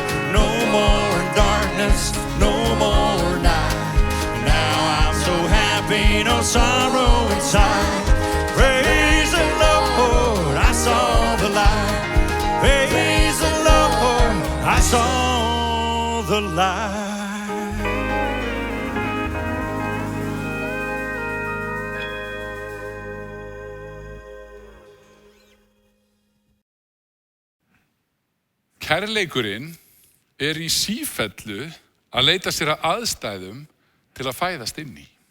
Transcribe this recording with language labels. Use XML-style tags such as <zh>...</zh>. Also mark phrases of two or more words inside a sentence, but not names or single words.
<en>No more darkness, no more night. Now I'm so happy, no sorrow inside. Praise the Lord, I saw the light. Praise the Lord, I saw the light.</en> <is>Kærleikurinn í sífellu að leita sér að aðstæðum til að fæðast inn í.</is>